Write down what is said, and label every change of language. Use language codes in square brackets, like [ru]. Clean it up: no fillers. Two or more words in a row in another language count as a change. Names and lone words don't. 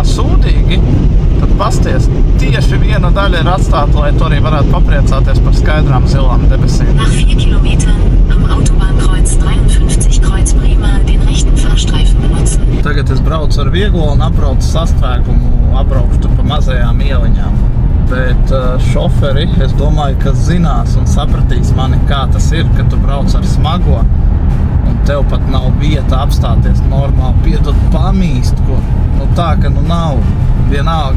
[lv] sūdīgi, tad pasties, tieši viena daļa ir atstāta, lai tu arī varētu papriecāties par skaidrām zilām debesīm. [de] Nach 4 Kilometern am Autobahnkreuz 53 Kreuz Bremer den rechten Fahrstreifen benutzen. [lv] Tagad es braucu ar vieglo un apbraucu sastrēgumu, apbraukšu tur pa mazajām ieliņām. Bet šoferi, es domāju, ka zinās un sapratīs mani, kā tas ir, kad tu brauc ar smago. Tev pat nav vieta apstāties normāli, piedod pamīst, ko tā, ka nav vienalga.